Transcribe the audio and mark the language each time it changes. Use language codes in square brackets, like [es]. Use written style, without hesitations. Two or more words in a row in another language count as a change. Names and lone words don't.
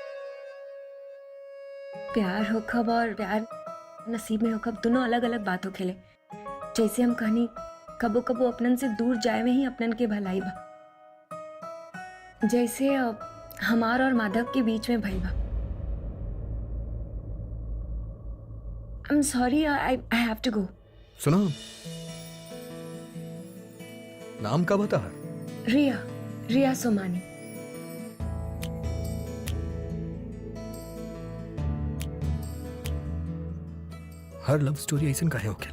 [bho] प्यार होखब और प्यार नसीब में होखब दोनों अलग अलग बात होखेले। जैसे हम कहनी कबो कबो अपनन से दूर जाए में ही अपनन के भलाई बा, जैसे हमार और माधव के बीच में भई बा। [en] I am sorry, I have to go. [bho] सुना, नाम का बता? रिया सोमानी। हर लव स्टोरी ऐसा काहे होखेला?